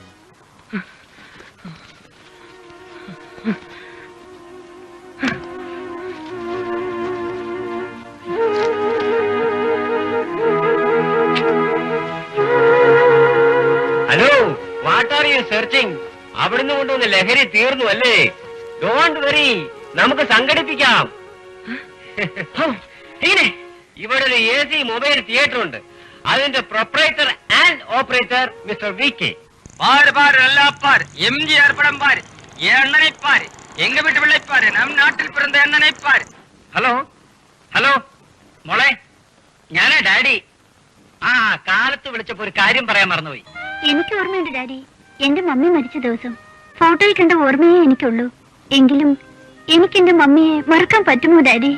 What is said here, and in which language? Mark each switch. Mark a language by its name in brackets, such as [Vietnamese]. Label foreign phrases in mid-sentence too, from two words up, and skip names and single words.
[English] Hello, what are you searching? [Malayalam] അവിടുന്ന് കൊണ്ടുവന്ന ലഹരി തീർന്നു അല്ലേ? [English] don't worry, [Malayalam] നമുക്ക് സംഘടിപ്പിക്കാം. ഇങ്ങനെ ഇവിടെ ഒരു AC [English] mobile theatre [Malayalam] ഉണ്ട്. [English] അതിന്റെ proprietor and operator Mister VK. [Tamil] பாரு பாரு நல்லா பாரு, எம்ஜிஆர் படம் பாரு, எண்ணனை பாரு, எங்க வீட்டு பிள்ளை பாரு, நம் நாட்டில் பிறந்த எண்ணனை பாரு. [Malayalam] ഹലോ ഹലോ മോളെ, ഞാനാ ഡാഡി. ആ കാലത്ത് വിളിച്ചപ്പോ ഒരു കാര്യം പറയാൻ മറന്നുപോയി. എനിക്ക് ഓർമ്മയുണ്ട് ഡാഡി. എന്റെ മമ്മി മരിച്ച ദിവസം ഫോട്ടോയിൽ കണ്ട ഓർമ്മയെ എനിക്കുള്ളൂ. എങ്കിലും എനിക്ക് എന്റെ മമ്മിയെ മറക്കാൻ പറ്റുമോ ഡാഡി?